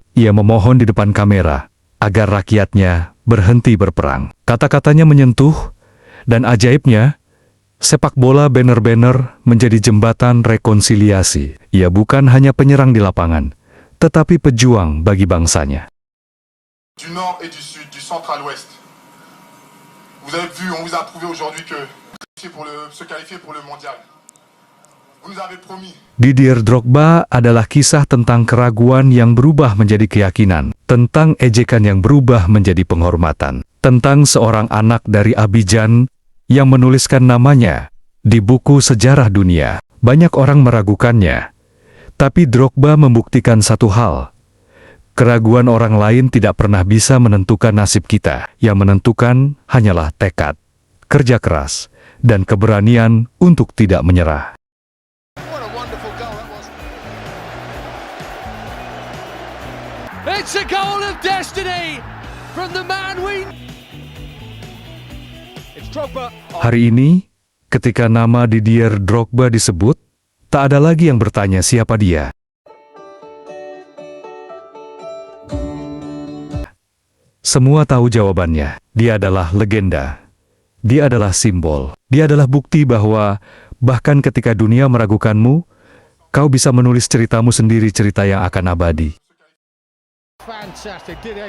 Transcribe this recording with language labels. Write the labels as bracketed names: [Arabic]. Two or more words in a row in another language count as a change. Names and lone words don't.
[Indonesian] Ia memohon di depan kamera agar rakyatnya berhenti berperang. Kata-katanya menyentuh, dan ajaibnya, sepak bola benar-benar menjadi jembatan rekonsiliasi. Ia bukan hanya penyerang di lapangan, tetapi pejuang bagi bangsanya. [French] Du nord et du sud, du centre à l'ouest. Vous avez vu, on vous a prouvé aujourd'hui que se qualifier pour le mondial. Vous nous avez promis. [Indonesian] Didier Drogba adalah kisah tentang keraguan yang berubah menjadi keyakinan, tentang ejekan yang berubah menjadi penghormatan, tentang seorang anak dari Abidjan yang menuliskan namanya di buku sejarah dunia. Banyak orang meragukannya, tapi Drogba membuktikan satu hal. Keraguan orang lain tidak pernah bisa menentukan nasib kita. Yang menentukan hanyalah tekad, kerja keras, dan keberanian untuk tidak menyerah. [English] What a wonderful goal that was. It's a goal of destiny from the man we... It's Drogba. [Indonesian] Hari ini, ketika nama Didier Drogba disebut, tak ada lagi yang bertanya siapa dia. Semua tahu jawabannya. Dia adalah legenda. Dia adalah simbol. Dia adalah bukti bahwa bahkan ketika dunia meragukanmu, kau bisa menulis ceritamu sendiri, cerita yang akan abadi. [English] Fantastic. Did